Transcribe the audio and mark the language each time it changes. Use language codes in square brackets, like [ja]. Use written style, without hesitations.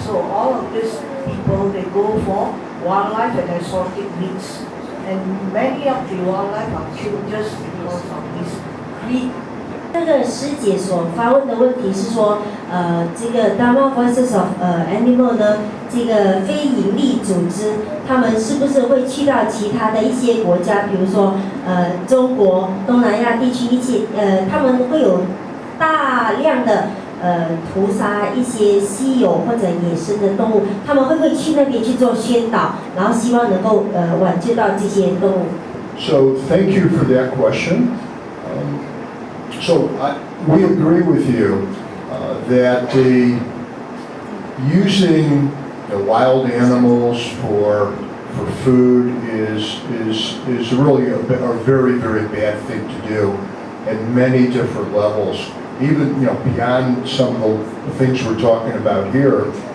[en] So all of these people, they go for wildlife and exotic meats, and many of the wildlife are killed just because of this greed. [zh] 那个师姐所发问的问题是说，这个 Dharma Voices of Animal 呢，这个非营利组织，他们是不是会去到其他的一些国家，比如说中国、东南亚地区一些他们会有大量的屠杀一些稀有或者野生的动物，他们会不会去那边去做宣导，然后希望能够挽救到这些动物？ [en] So thank you for that question. So we agree with you that using the wild animals for food is really a very, very bad thing to do at many different levels, even beyond some of the things we're talking about here.